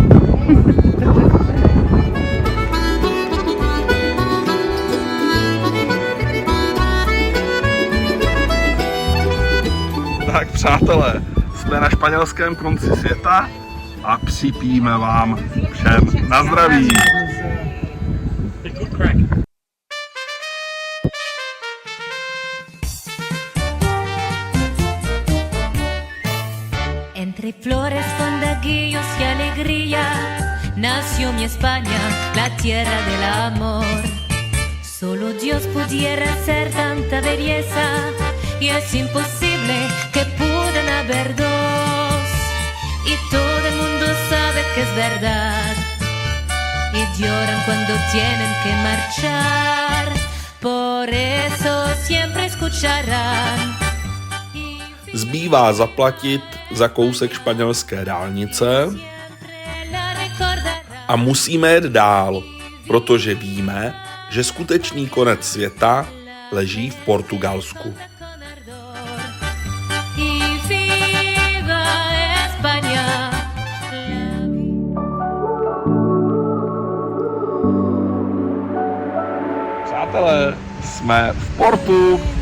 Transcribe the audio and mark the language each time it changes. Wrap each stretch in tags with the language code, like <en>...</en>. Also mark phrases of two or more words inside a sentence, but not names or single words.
<cs>Tak přátelé, jsme na španělském konci světa a připijeme vám všem na zdraví.</cs> <es>Entre flores, fondaguillos y alegría nació mi España, la tierra del amor. Solo Dios pudiera hacer tanta belleza y es imposible que puedan haber dos. Y todo el mundo sabe que es verdad y lloran cuando tienen que marchar. Por eso siempre escucharán.</es> <cs>Zbývá zaplatit za kousek španělské dálnice a musíme jet dál, protože víme, že skutečný konec světa leží v Portugalsku. Přátelé, jsme v Portu.</cs>